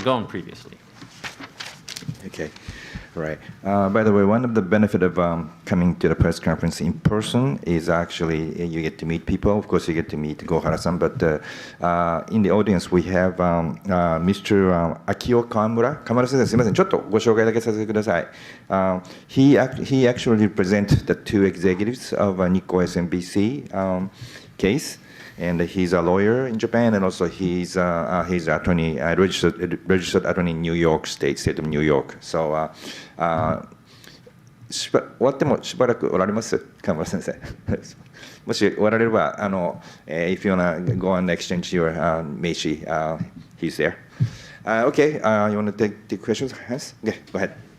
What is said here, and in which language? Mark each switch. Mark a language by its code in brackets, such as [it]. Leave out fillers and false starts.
[en] Ghosn previously. Okay, right. By the way, one of the benefit of coming to the press conference in person is actually you get to meet people. Of course, you get to meet Gohara-san, but in the audience we have Mr. Akio Kawamura. [ja] Kawamura 先生、すみません、ちょっとご紹介だけさせてください。 [en] He actually represents the two executives of Nikko SMBC case. And he's a lawyer in Japan, and also he's attorney, registered attorney in New York state of New York. [ja] So, 終わってもしばらくおられます、河村先生。もしおられれば、 [en] if you wanna go and exchange your meishi, he's there. Okay, you wanna take the questions? Yes? Okay, go ahead.